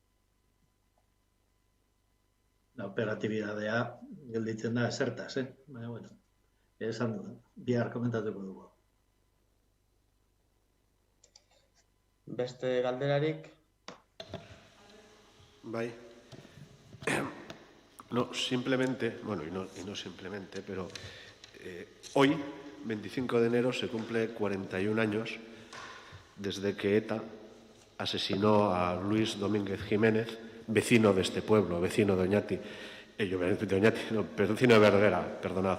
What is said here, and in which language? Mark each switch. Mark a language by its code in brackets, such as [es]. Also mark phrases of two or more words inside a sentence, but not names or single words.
[eu] La operatibidadea gelditzen da zertaz, Baina, bueno, esan du, bihar komentatuko dugu. Beste galderarik? Bai. [es] No, simplemente, bueno, y no simplemente, pero hoy, 25 de enero, se cumple 41 años desde que ETA asesinó a Luis Domínguez Jiménez, vecino de este pueblo, vecino de Oñati, vecino de Verdera, perdonad.